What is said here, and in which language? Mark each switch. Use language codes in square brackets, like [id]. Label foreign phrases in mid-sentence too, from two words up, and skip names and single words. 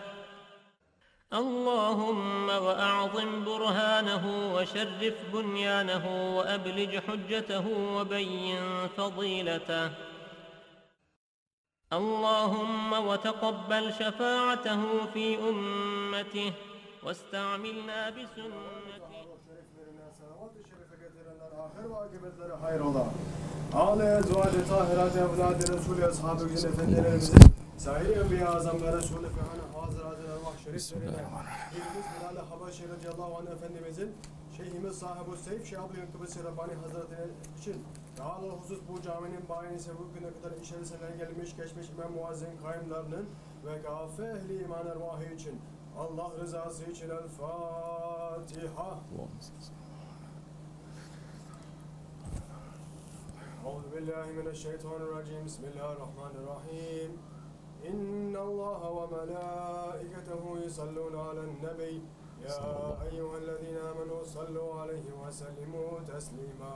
[ar] اللهم وأعظم برهانه وشرف بنيانه وأبلج حجته وبين فضيلته. اللهم وتقبل شفاعته في أمته واستعملنا بسنته. [tr] Ağlı ezvacı tahirat evladı Resulü ashabı güzel efendilerimizin sahih enbiya azam ve Resulü fehane hazıratın ervah şeriflerine İlimiz Bilal-i Habeşi [ar] رضي الله عنه [tr] efendimizin Şeyhimiz SahibulSaif Şeyh Abdulkerim Rabbani Hazretleri için daha husus bu caminin bayinisi bugüne kadar içerisine gelmiş geçmiş imam muazzin kaimlerinin ve gâfe ehli iman ervahı için Allah rızası için El-Fatiha. [ar] أعوذ بالله من الشيطان الرجيم بسم الله الرحمن الرحيم إن الله وملائكته يصلون على النبي يا أيها الذين آمنوا صلوا عليه وسلموا تسليما